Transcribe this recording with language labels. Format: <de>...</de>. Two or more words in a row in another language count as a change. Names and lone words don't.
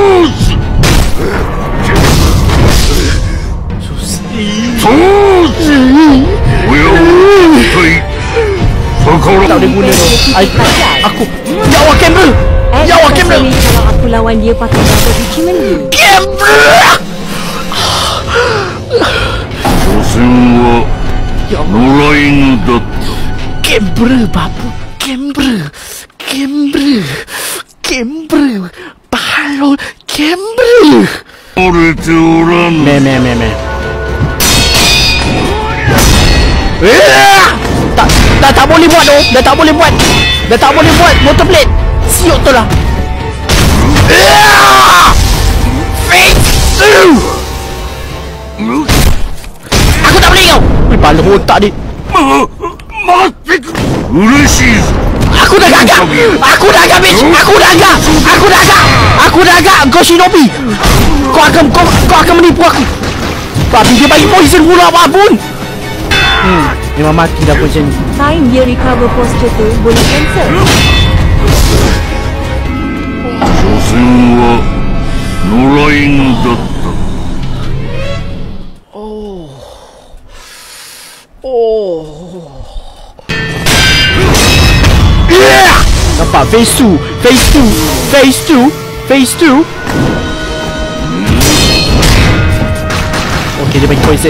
<ms>Susi. Tak boleh guna tu. Aku. Ya Allah, kamera. Ya Allah, kamera. Kalau aku lawan dia pakai double Ichimonri. Kamera.</ms> <ja>所詮は野良犬だった。</ja> <ms>Kamera, babu. Kamera. Kamera. Kamera. Balon. Kamera.</ms> <ja>折れておらぬ。</ja> <ms>Meh. Tak boleh buat tu. Dah tak boleh buat motor blade. Siok tu lah. Aku tak boleh kau. Balon otak dia.</ms> <ja>待ってくれ。嬉しいぞ。</ja> <ms>Aku dah gagak. Bitch. Aku dah agak. Kau Shinobi. Kau akan menipu aku. Babi dia bagi poison pula apapun. Memang mati dah poison ni. Time dia</ms> <en>recover posture</en> <ms>tu boleh cancel.</ms> <ja>所詮は野良犬だった。</ja> <ms>Nampak phase 2. Okey, dia bagi poison.</ms>